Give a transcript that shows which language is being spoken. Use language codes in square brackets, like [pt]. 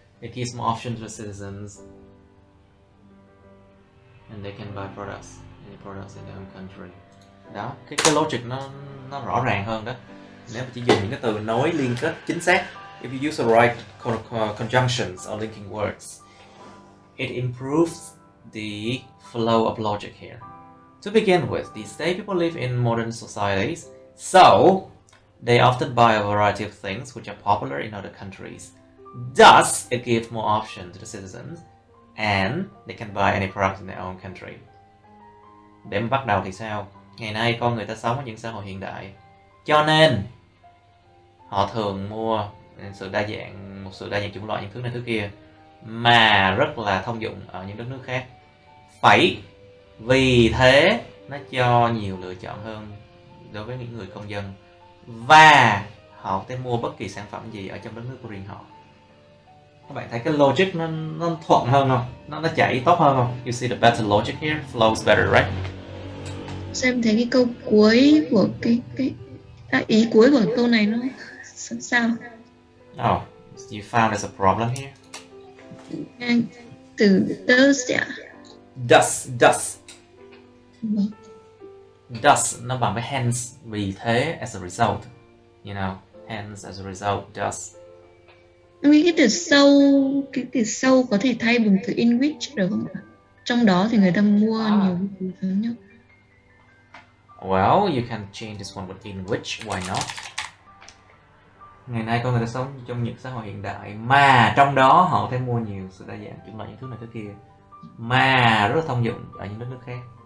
[en] It gives more options to citizens and they can buy products, any products in their own country. [vi] Đó, cái logic nó rõ ràng hơn đó. Nếu mà chỉ dùng những cái từ nối liên kết chính xác, [en] if you use the right conjunctions or linking words, it improves the flow of logic here. To begin with, these days people live in modern societies, so they often buy a variety of things which are popular in other countries. Thus, it gives more option to the citizens, and they can buy any product in their own country. [vi] Để mà bắt đầu thì sao? Ngày nay con người ta sống ở những xã hội hiện đại, cho nên họ thường mua một sự đa dạng chủng loại những thứ này thứ kia mà rất là thông dụng ở những đất nước khác. Vì thế nó cho nhiều lựa chọn hơn đối với những người công dân, và họ có thể mua bất kỳ sản phẩm gì ở trong đất nước của riêng họ. Các bạn thấy cái logic nó thuận hơn không? Nó chạy tốt hơn không? [en] You see the better logic here, flows better, right? [vi] Xem thấy cái câu cuối của ý cuối của câu này nó sao? [en] Oh, you found there's a problem here? [vi] Từ does ạ? [en] Does. Does [vi] nó bằng với [en] hence, [vi] vì thế, [en] as a result, you know, hence as a result, does. [vi] Cái từ so có thể thay bằng từ in which được không ạ? Trong đó thì người ta mua nhiều thứ nhá. [en] Well, you can change this one with in which, why not? [vi] Ngày nay con người ta sống trong những xã hội hiện đại mà trong đó họ thể mua nhiều sự đa dạng chủng loại những thứ này thứ kia mà rất là thông dụng ở những đất nước khác.